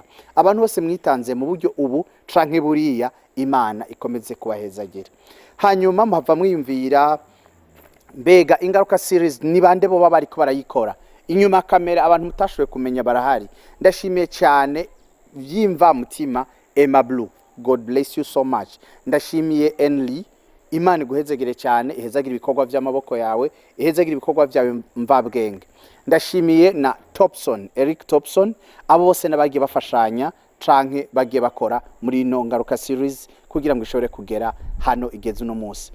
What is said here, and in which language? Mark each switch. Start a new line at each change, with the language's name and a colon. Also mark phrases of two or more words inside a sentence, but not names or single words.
Rundi: Abantu bose mwitanze mu buryo ubu canke buriya, Imana ikomeze kubahezagira. Hanyuma mpava mwiyumvira, mbega Ingaruka series ni bande bo baba ariko barayikora inyuma kamera, abantu mutashoboye kumenya barahari. Ndashimiye cyane vyimva mutima Emma Blue,
English: God bless you so much.
Rundi: Ndashimiye Enli, Imana iguhezagire cyane, ihezagire ibikorwa by'amaboko yawe, ihezagire ibikorwa byawe mvabwenge. Ndashimiye na Topson, Eric Topson, abo bose nabagiye bafashanya canke bagiye bakora muri ino Ngaruka series kugira ngo ishobore kugera hano igeze uno munsi.